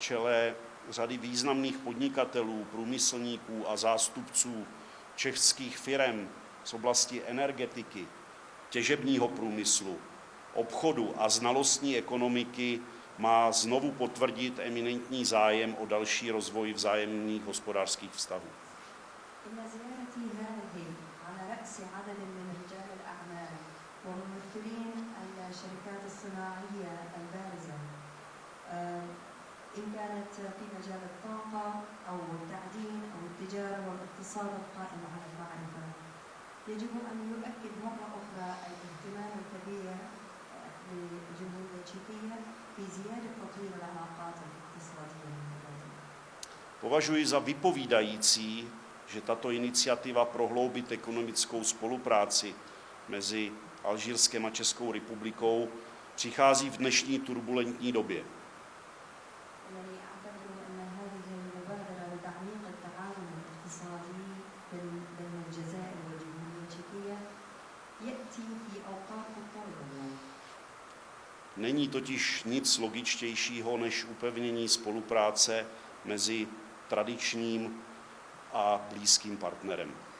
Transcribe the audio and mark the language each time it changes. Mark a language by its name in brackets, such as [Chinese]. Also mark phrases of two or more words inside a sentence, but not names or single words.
[Czech] čele řady významných podnikatelů, průmyslníků a zástupců českých firem z oblasti energetiky, těžebního průmyslu, obchodu a znalostní ekonomiky má znovu potvrdit eminentní zájem o další rozvoj vzájemných hospodářských vztahů. [Arabic] إن كانت في مجال الطاقة أو التعدين أو التجارة والاقتصاد القائم على المعرفة، يجب أن يؤكد مرة أخرى الاهتمام الكبير للجمهورية التشيكية في زيادة تطوير العلاقات الاقتصادية. [Czech] Považuji za vypovídající, že tato iniciativa prohloubit ekonomickou spolupráci mezi Alžírskem a Českou republikou přichází v dnešní turbulentní době. Není totiž nic logičtějšího než upevnění spolupráce mezi tradičním a blízkým partnerem.